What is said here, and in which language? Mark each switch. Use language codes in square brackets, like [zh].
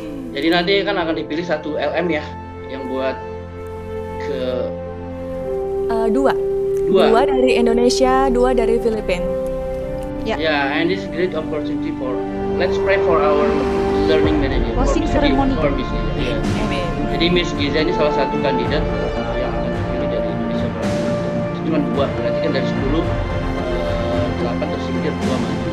[id] Jadi nanti kan akan dipilih satu LM ya, yang buat ke dua dari Indonesia, 2 dari Filipina. [en] Yeah, and this is great opportunity for, let's pray for our learning manager. Closing ceremony. For Miss Giza. Yeah. [id] Jadi Miss Giza ini salah satu kandidat yang akan dipilih dari Indonesia. Itu cuma 2, berarti kan dari 10, 8 tersingkir, 2 maju.